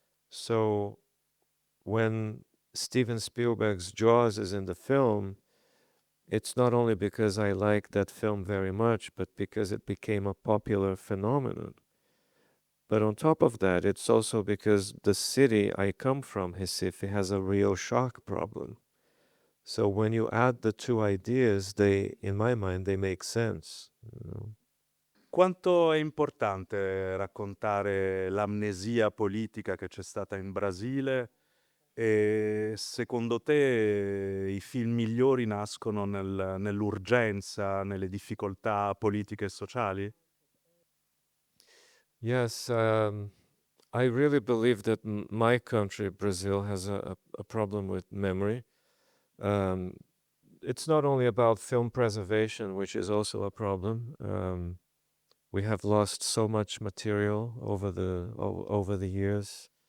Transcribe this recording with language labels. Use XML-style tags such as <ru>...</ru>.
<en>So when Steven Spielberg's Jaws is in the film, it's not only because I like that film very much, but because it became a popular phenomenon. But on top of that, it's also because the city I come from, Recife, has a real shock problem. So when you add the two ideas, in my mind, they make sense.</en> <it>Quanto è importante raccontare l'amnesia politica che c'è stata in Brasile e secondo te i film migliori nascono nell'urgenza, nelle difficoltà politiche e sociali?</it> <en>Yes, I really believe that my country, Brazil, has a problem with memory. Um, it's not only about film preservation, which is also a problem. We have lost so much material over the years.</en>